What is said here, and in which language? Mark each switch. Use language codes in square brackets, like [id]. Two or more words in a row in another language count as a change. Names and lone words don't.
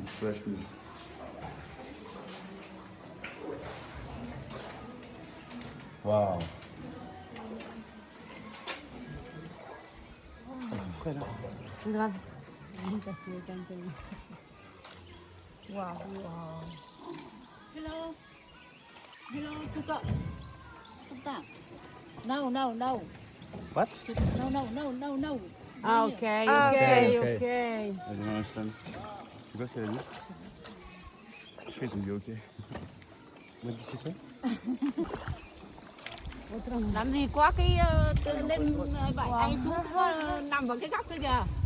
[fr] Tu peux la chemise. Waouh. C'est frais là. Grave. Wow. [en] Hello. Hello, suka. Suka. No, no, no. What? No, no, no, no, no. Ah, okay. [fr] Elle est dans l'instant. Tu vois ce qu'elle a dit? Je sais, ils ont dit ok. [en] What did she say? [vi] Làm gì có cái lên vải tay xuống nằm vào cái góc kia kìa.